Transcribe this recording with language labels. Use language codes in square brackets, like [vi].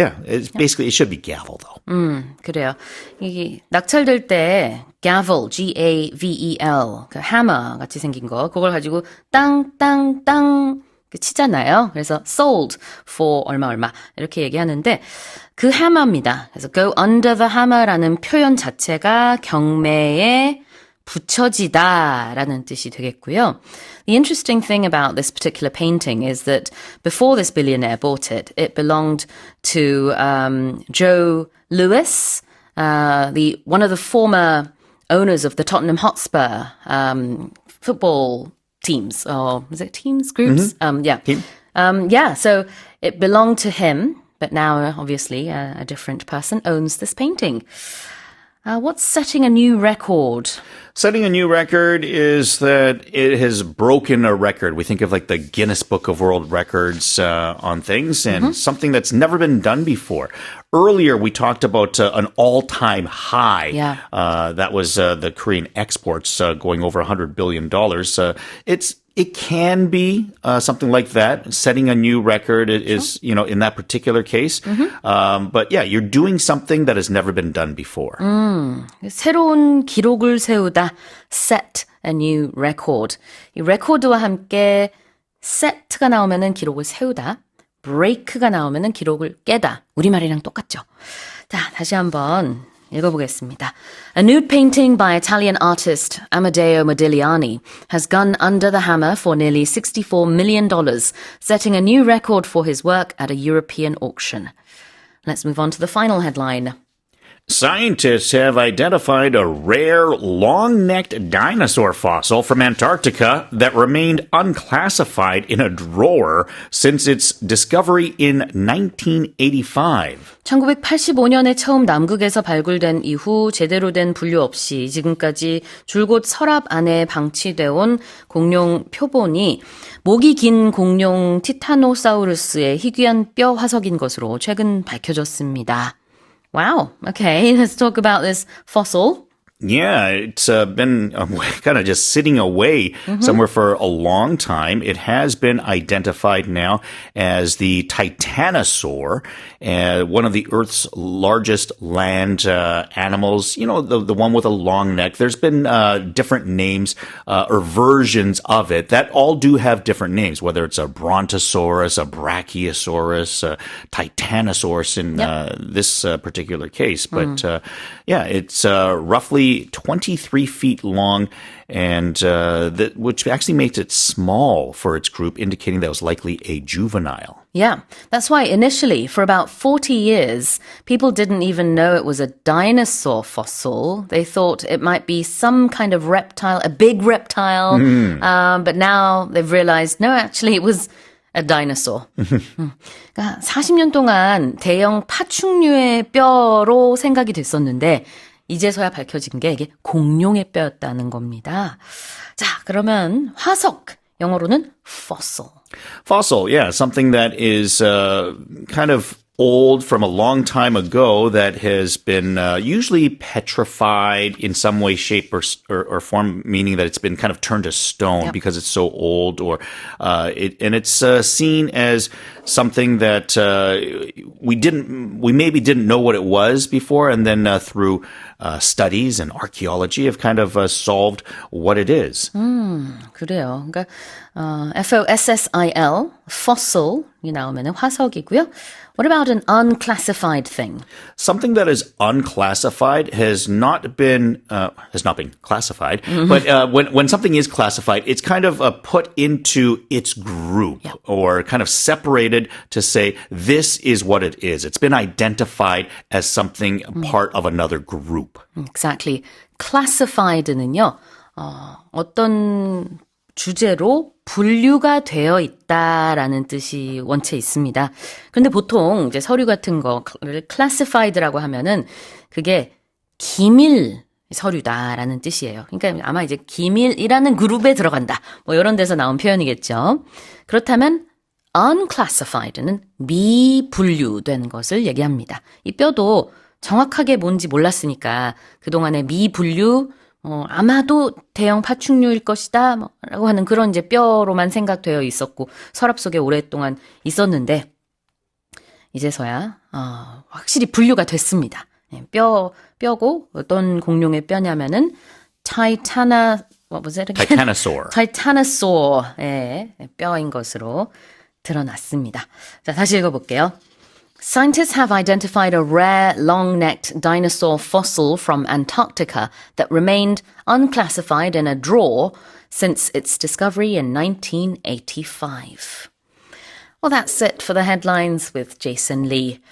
[en] It's basically, it should be gavel, though. [ko] 그래요. 이게 낙찰될 때 gavel, G-A-V-E-L, 그 hammer 같이 생긴 거, 그걸 가지고 땅, 땅, 땅 치잖아요. 그래서 [en] sold for [ko] 얼마 이렇게 얘기하는데 그 hammer입니다. 그래서 [en] go under the hammer [ko] 라는 표현 자체가 경매에 붙여지다라는 뜻이 되겠고요. [en] The interesting thing about this particular painting is that before this billionaire bought it, it belonged to Joe Lewis, one of the former owners of the Tottenham Hotspur football teams, or is it teams, groups? Team. So it belonged to him, but now obviously a different person owns this painting. What's setting a new record? Setting a new record is that it has broken a record. We think of like the Guinness Book of World Records on things and something that's never been done before. Earlier, we talked about an all-time high. That was the Korean exports going over $100 billion. It's It can be something like that. Setting a new record is, in that particular case. But yeah, you're doing something that has never been done before. [ko] 새로운 기록을 세우다. [en] Set a new record. [ko] 이 record와 함께 set가 나오면은 기록을 세우다. break가 나오면은 기록을 깨다. 우리말이랑 똑같죠. 자, 다시 한번 읽어보겠습니다. [en] A nude painting by Italian artist Amadeo Modigliani has gone under the hammer for nearly $64 million, setting a new record for his work at a European auction. Let's move on to the final headline. Scientists have identified a rare, long-necked dinosaur fossil from Antarctica that remained unclassified in a drawer since its discovery in 1985. [ko] 1985년에 처음 남극에서 발굴된 이후 제대로 된 분류 없이 지금까지 줄곧 서랍 안에 방치되어 온 공룡 표본이 목이 긴 공룡 티타노사우루스의 희귀한 뼈 화석인 것으로 최근 밝혀졌습니다. [en] Wow. Okay, let's talk about this fossil. Yeah, it's been kind of just sitting away somewhere for a long time. It has been identified now as the Titanosaur, one of the Earth's largest land animals. You know, the one with a long neck. There's been different names or versions of it that all do have different names, whether it's a Brontosaurus, a Brachiosaurus, a Titanosaurus in this particular case. But yeah, it's roughly 23 feet long, and which actually makes it small for its group, indicating that it was likely a juvenile. Yeah, that's why initially, for about 40 years, people didn't even know it was a dinosaur fossil. They thought it might be some kind of reptile, a big reptile. But now they've realized, no, actually it was a dinosaur. [ko] 그러니까 40년 동안 대형 파충류의 뼈로 생각이 됐었는데 이제서야 밝혀진 게 이게 공룡의 뼈였다는 겁니다. 자, 그러면 화석, 영어로는 fossil. [en] Fossil, yeah, something that is kind of old from a long time ago that has been usually petrified in some way, shape, or form, meaning that it's been kind of turned to stone because it's so old, or it's seen as something that we maybe didn't know what it was before, and then through studies and archaeology have kind of solved what it is. [ko] 그래요. 그러니까 F-O-S-S-I-L, fossil이 나오면 화석이고요. [en] What about an unclassified thing? Something that is unclassified has not been classified. But when something is classified, it's kind of put into its group or kind of separated to say this is what it is. It's been identified as something part of another group. Exactly. [ko] Classified는요. 어떤 주제로 분류가 되어 있다라는 뜻이 원체 있습니다. 그런데 보통 이제 서류 같은 거를 classified라고 하면은 그게 기밀 서류다라는 뜻이에요. 그러니까 아마 이제 기밀이라는 그룹에 들어간다. 뭐 이런 데서 나온 표현이겠죠. 그렇다면 unclassified는 미분류된 것을 얘기합니다. 이 뼈도 정확하게 뭔지 몰랐으니까 그동안에 미분류 아마도 대형 파충류일 것이다, 라고 하는 그런 이제 뼈로만 생각되어 있었고, 서랍 속에 오랫동안 있었는데, 이제서야, 확실히 분류가 됐습니다. 뼈고, 어떤 공룡의 뼈냐면은, [en] Titanosaur. [ko] Titanosaur의 뼈인 것으로 드러났습니다. 자, 다시 읽어볼게요. [en] Scientists have identified a rare, long-necked dinosaur fossil from Antarctica that remained unclassified in a drawer since its discovery in 1985. Well, that's it for the headlines with Jason Lee.